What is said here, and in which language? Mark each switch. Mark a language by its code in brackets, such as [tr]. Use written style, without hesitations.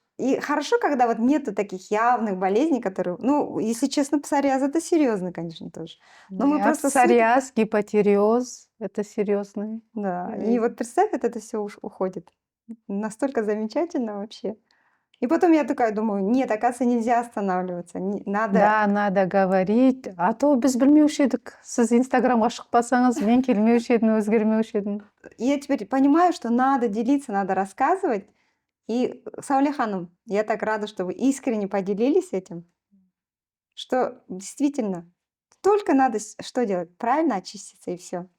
[ru] И хорошо, когда вот нету таких явных болезней, которые, ну, если честно, псориаз — это серьезно, конечно, тоже. Но мы просто Псориаз, гипотиреоз, это серьезный. Да, и болезнь. вот представь, вот это все уходит. Настолько замечательно вообще. И потом я такая думаю, нет, оказывается, нельзя останавливаться. Надо... Да, надо говорить. А то [kk] біз білмеуші едік. Сіз инстаграмға шықпасаңыз, мен келмеуші едім, өзгермеуші едім. [ru] Я теперь понимаю, что надо делиться, надо рассказывать. И, Сауле Ханым, я так рада, что вы искренне поделились этим, что действительно только надо что делать? Правильно очиститься, и все.